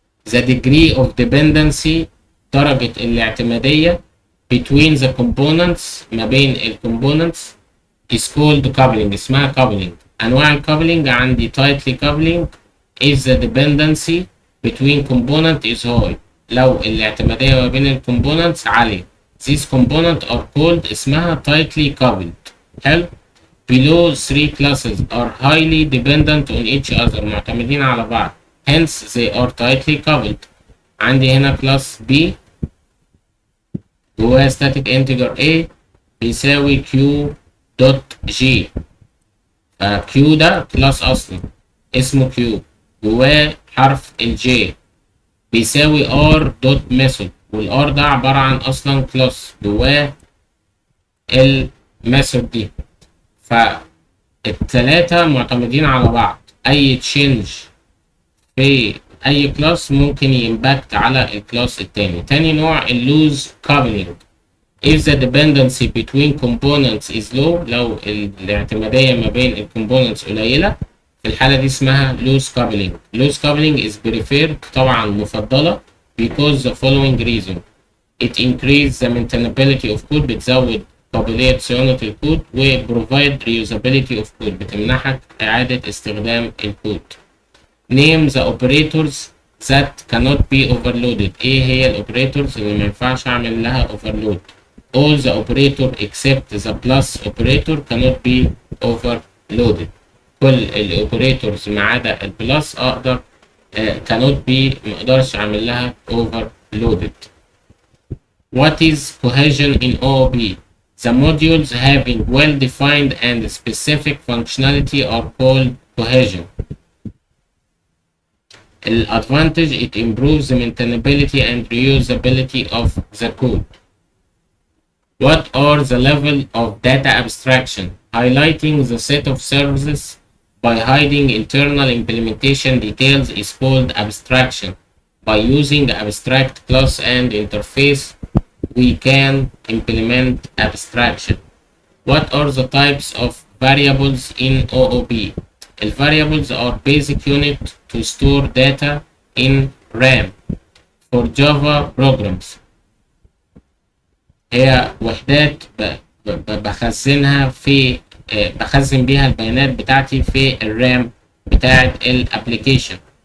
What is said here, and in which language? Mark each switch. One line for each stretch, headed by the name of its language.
English: The degree of dependency
Arabic: درجة الاعتمادية
English: between the components
Arabic: ما بين
English: components is called coupling.
Arabic: اسمها
English: coupling.
Arabic: أنواع
English: coupling
Arabic: عندي
English: tightly coupling if the dependency between component is high.
Arabic: لو الاعتمادية ما بين components عالية.
English: These components are called
Arabic: اسمها
English: tightly coupled.
Arabic: حلو.
English: Below three classes are highly dependent on each other.
Arabic: معتمدين على بعض.
English: Hence they are tightly coupled.
Arabic: عندي هنا
English: class B
Arabic: جواها
English: static integer A
Arabic: بيساوي
English: Q dot G.
Arabic: Q ده class أصلي اسمه Q جواه حرف ال J بيساوي R dot method وال R ده عبارة عن أصلا class جواه ال method دي. فالتلاتة معتمدين على بعض. أي change في أي كلاس ممكن يمباكت على الكلاس التاني. تاني نوع اللوز coupling.
English: If the dependency between components is low
Arabic: لو الاعتمادية ما بين الكومبوننتس قليلة في الحالة دي اسمها loose coupling.
English: Loose coupling is preferred
Arabic: طبعا مفضلة
English: because the following reason. It increases the maintainability of code
Arabic: بتزود قابلية صيانة الكود
English: و provide reusability of code
Arabic: بتمنحك إعادة استخدام الكود.
English: Name the operators that cannot be overloaded.
Arabic: ايه هي الاوبريتورز اللي ما ينفعش اعمل لها
English: overload؟ all the operator except the plus operator cannot be overloaded.
Arabic: كل الاوبريتورز ما عدا البلس اقدر
English: cannot be
Arabic: ما اقدرش اعمل لها overloaded.
English: What is cohesion in OOP? The modules having well-defined and specific functionality are called cohesion. Advantage, it improves the maintainability and reusability of the code. What are the level of data abstraction? Highlighting the set of services by hiding internal implementation details is called abstraction. By using abstract class and interface, we can implement abstraction. What are the types of variables in OOP? The variables are basic unit to store data in RAM for Java programs.
Arabic: هي وحدات بخزنها في بخزن بيها البيانات بتاعتي في الرام بتاعت الابليكيشن.